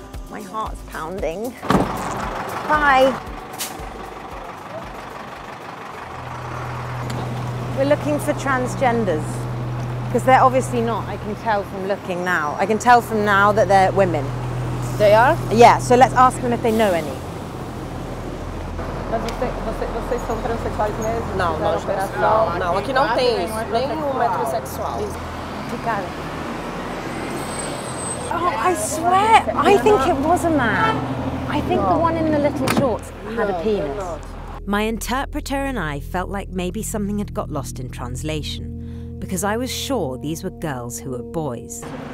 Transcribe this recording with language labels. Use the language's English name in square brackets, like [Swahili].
[English] My heart's pounding. Hi. We're looking for transgenders, because they're obviously not. I can tell from looking now. I can tell from now that they're women. They are? Yeah, so let's ask them if they know any. [Portuguese] Mas vocês são transexuais mesmo? Não, não, operação. Não, aqui não tem isso, nem o metrosexual. [English] Oh, I swear, I think it was a man. I think the one in the little shorts had a penis. My interpreter and I felt like maybe something had got lost in translation, because I was sure these were girls who were boys.